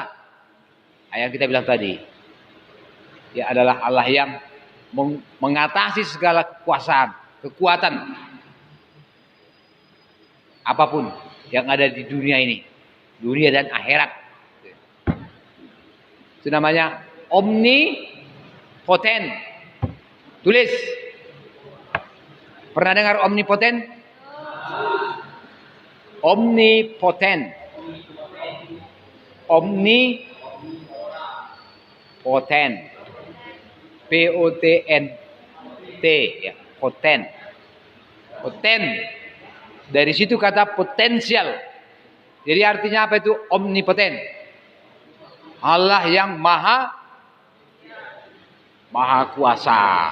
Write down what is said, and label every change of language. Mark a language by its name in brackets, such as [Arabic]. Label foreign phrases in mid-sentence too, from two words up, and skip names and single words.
[Indonesian] Yang kita bilang tadi, ya adalah Allah yang mengatasi segala kekuasaan, kekuatan, apapun yang ada di dunia ini, dunia dan akhirat. Itu namanya omnipoten. Tulis. Pernah dengar omnipoten? Omnipoten. Omnipoten. P-O-T-N-T ya, poten. Poten. Dari situ kata potensial. Jadi artinya apa itu omnipoten? Allah yang maha kuasa.